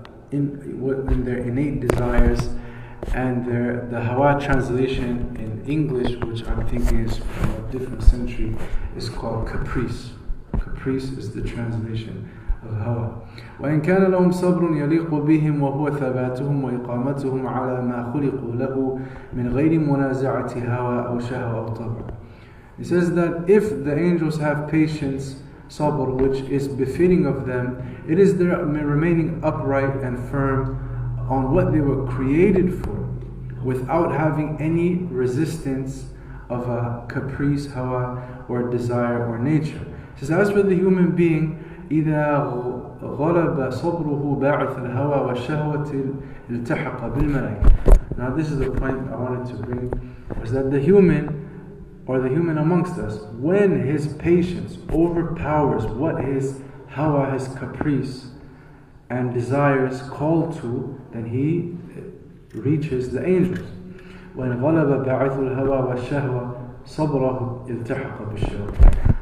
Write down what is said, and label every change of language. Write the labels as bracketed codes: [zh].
[en] in their innate desires, and the hawa translation in English, which I'm thinking is from a different century, is called caprice. Caprice is the translation of hawa. [ar] وإن كان لهم صبر يليق بهم وهو ثباتهم وإقامتهم على ما خلقوا له من غير منازعة هوى أو شهوة أو طبع. [en] He says that if the angels have patience, sabr, which is befitting of them, it is their remaining upright and firm on what they were created for, without having any resistance of a caprice, hawa, or desire or nature. He says, as for the human being, [ar] إذا غلب صبره باعث الهوى والشهوة التحق بالملائكة. [en] Now this is the point I wanted to bring, is that the human, or the human amongst us, when his patience overpowers what his hawa, his caprice and desires call to, then he reaches the angels. [ar] وَإِنْ غَلَبَ بَعِثُ الْهَوَى وَالشَّهْوَةِ صَبْرَهُ الْتَحَقَ بِالشَّهْوَةِ.